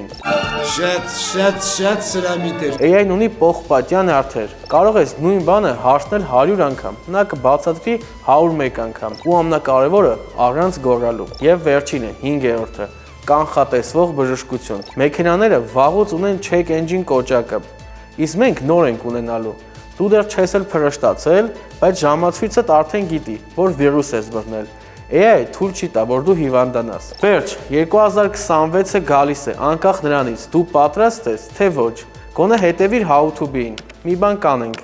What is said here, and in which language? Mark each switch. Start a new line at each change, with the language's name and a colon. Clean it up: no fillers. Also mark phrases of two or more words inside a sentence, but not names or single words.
Armenian: Շատ սրամիտ էր։ AI-ն ունի պողպատյան հարթեր։ Կարող ես նույն բանը հարցնել 100 անգամ, նա կբացատրի 101 անգամ։ Ու ամենակարևորը՝ առանց գոռալու։ Եվ վերջինը, 5-րդը՝ կանխատեսվող բժշկություն։ Մեքենաները վաղուց ունեն
English: check engine
Armenian: կոճակը, իսկ մենք նոր ենք ունենալու։ Դու դեռ չես էլ փրշտացել, բայց ժամացույցդ արդեն գիտի, որ վիրուս ես բռնել։ AI-ը թույլ չի տա, որ դու հիվանդանաս։ Վերջ, 2026-ը գալիս է, անկախ նրանից, դու պատրաստ ես, թե ոչ։ Գոնե հետևիր
English: how to be-
Armenian: ին։ Մի բան կանենք։